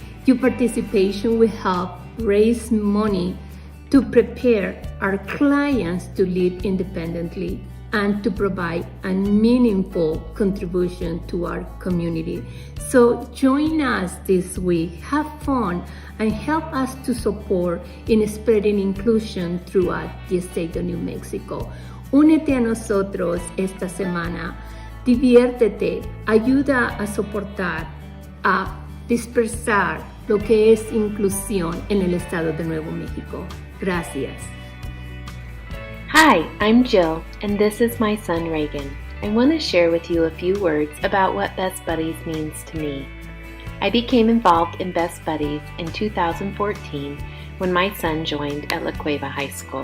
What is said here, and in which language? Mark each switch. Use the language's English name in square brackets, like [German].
[English] Your participation will help raise money to prepare our clients to live independently and to provide a meaningful contribution to our community. So join us this week, have fun, and help us to support in spreading inclusion throughout the state of New Mexico. [Spanish] Únete a nosotros esta semana, diviértete, ayuda a soportar, a dispersar lo que es inclusión en el estado de Nuevo México. Gracias. [English] Hi, I'm Jill, and this is my son Reagan. I want to share with you a few words about what Best Buddies means to me. I became involved in Best Buddies in 2014 when my son joined at La Cueva High School.